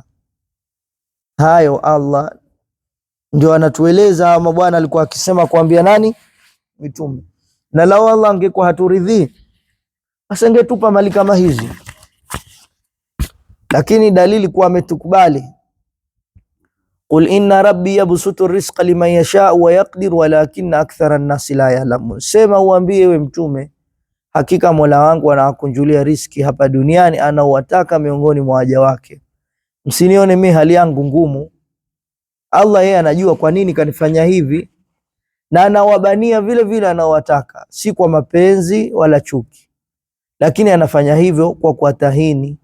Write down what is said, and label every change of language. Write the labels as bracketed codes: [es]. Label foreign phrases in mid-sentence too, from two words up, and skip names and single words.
[sw] Hayo Allah ndio anatueleza. Mabwana alikuwa akisema kuambia nani? Mitume. Na lao Allah angekuwa haturidhii, asingetupa mali kama hizi, lakini dalili kuwa ametukubali. [ar] قل إن ربي يبسط الرزق لمن يشاء ويقدر ولكن أكثر الناس لا يعلمون, [sw] sema uambie we mtume, hakika Mola wangu anawakunjulia riziki hapa duniani anaowataka miongoni mwa waja wake, msinione mimi hali yangu ngumu. Allah yeye anajua kwa nini kanifanya hivi, na anawabania vile vile anaowataka, si kwa mapenzi wala chuki, lakini anafanya hivyo kwa kuwatahini.